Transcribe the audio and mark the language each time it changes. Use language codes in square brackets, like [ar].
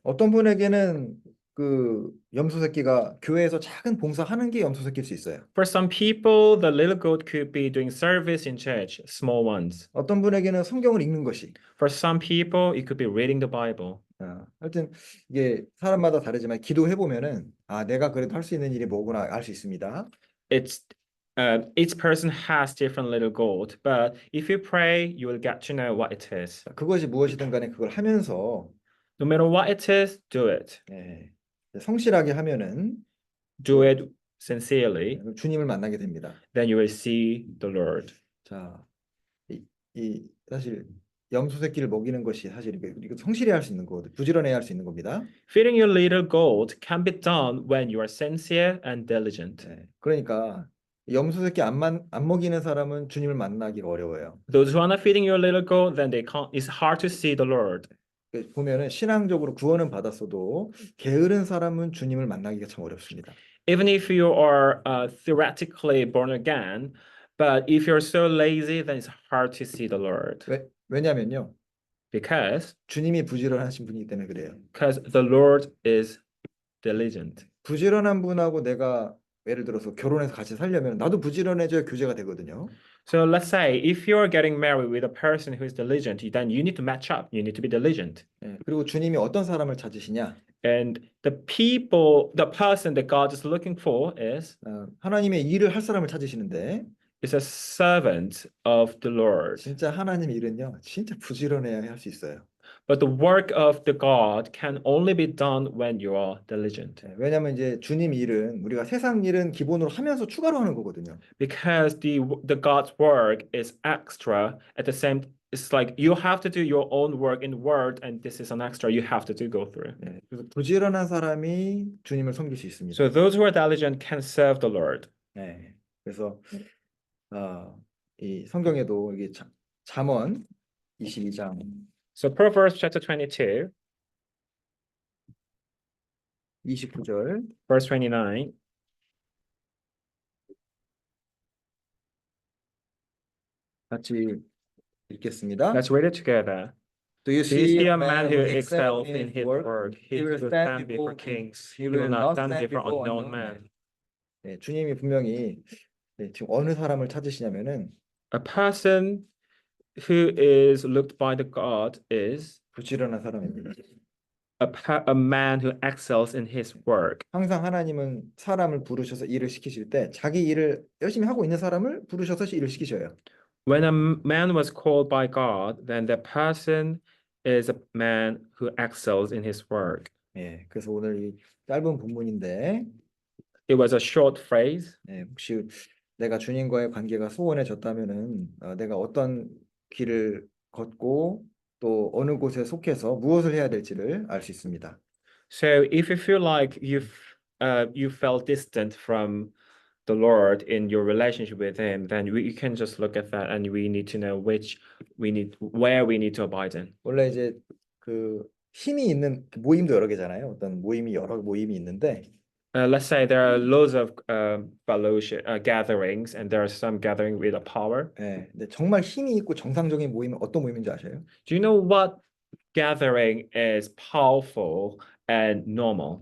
[ko] 어떤 분에게는 그 염소 새끼가 교회에서 작은 봉사하는 게 염소 새끼일 수 있어요. [en] For some people, the little goat could be doing service in church, small ones. [ko] 어떤 분에게는 성경을 읽는 것이. [en] For some people, it could be reading the Bible. [ko] 하여튼 이게 사람마다 다르지만 기도해 보면은 내가 그래도 할 수 있는 일이 뭐구나 알 수 있습니다. [en] Each person has different little goat, but if you pray, you will get to know what it is. [ko] 그것이 무엇이든 간에 그걸 하면서 [en] No matter what it is, do it. [ko] 성실하게 하면은 [en] Do it sincerely, [ko] 주님을 만나게 됩니다. [en] then you will see the Lord. [ko] 자, 사실 염소 새끼를 먹이는 것이 사실 이거 성실해야 할 수 있는 거거든요. 부지런해야 할 수 있는 겁니다. [en] Feeding your little goat can be done when you are sincere and diligent. [ko] 그러니까 염소 새끼 안 먹이는 사람은 주님을 만나기가 어려워요. [en] Those who are not feeding your little goat, then it's hard to see the Lord. [ko] 보면은 신앙적으로 구원은 받았어도 게으른 사람은 주님을 만나기가 참 어렵습니다. [en] Even if you are theoretically born again, but if you're so lazy, then it's hard to see the Lord. [ko] 왜냐면요. [en] Because [ko] 주님이 부지런하신 분이기 때문에 그래요. [en] Because the Lord is diligent. [ko] 부지런한 분하고 내가 예를 들어서 결혼해서 같이 살려면 나도 부지런해져야 교제가 되거든요. [en] So let's say if you're getting married with a person who is diligent, then you need to match up. You need to be diligent. [ko] 그리고 주님이 어떤 사람을 찾으시냐? [en] And the person that God is looking for is [ko] 하나님의 일을 할 사람을 찾으시는데 [en] is a servant of the Lord. [ko] 진짜 하나님 일은요, 진짜 부지런해야 할 수 있어요. [en] But the work of the God can only be done when you are diligent. [ko] 왜냐하면 이제 주님 일은 우리가 세상 일은 기본으로 하면서 추가로 하는 거거든요. [en] Because the God's work is extra at the same. It's like you have to do your own work in word, and this is an extra you have to go through. [ko] 그래서 부지런한 사람이 주님을 섬길 수 있습니다. [en] So those who are diligent can serve the Lord. [ko] 그래서 이 성경에도 이게 잠언 22장. [en] So Proverbs chapter 22, [ko] 29절 [en] verse 29. [ko] 같이 읽겠습니다. [en] Let's read it together. Do you Do you see a a man who excels in his work? work? He will stand before kings. He He will will not not stand stand before before unknown unknown men. [ko] 주님이 분명히 지금 어느 사람을 찾으시냐면은 [en] A person who is looked by the God is [ko] 부지런한 사람입니다. [en] a man who excels in his work. [ko] 항상 하나님은 사람을 부르셔서 일을 시키실 때 자기 일을 열심히 하고 있는 사람을 부르셔서 일을 시키셔요. [en] When a man was called by God, then the person is a man who excels in his work. [ko] 그래서 오늘 이 짧은 본문인데 [en] It was a short phrase. [ko] 혹시 내가 주님과의 관계가 소원해졌다면은 내가 어떤 길을 걷고 또 어느 곳에 속해서 무엇을 해야 될지를 알 수 있습니다. [en] So if you feel like you felt distant from the Lord in your relationship with Him, then we can just look at that and we need to know where we need to abide in. [ko] 원래 이제 그 힘이 있는 모임도 여러 개잖아요. 어떤 모임이 여러 모임이 있는데 [en] Let's say there are loads of fellowship gatherings, and there are some gathering with a power. [ko] 예, 근데 정말 힘이 있고 정상적인 모임은 어떤 모임인지 아세요? [en] Do you know what gathering is powerful and normal?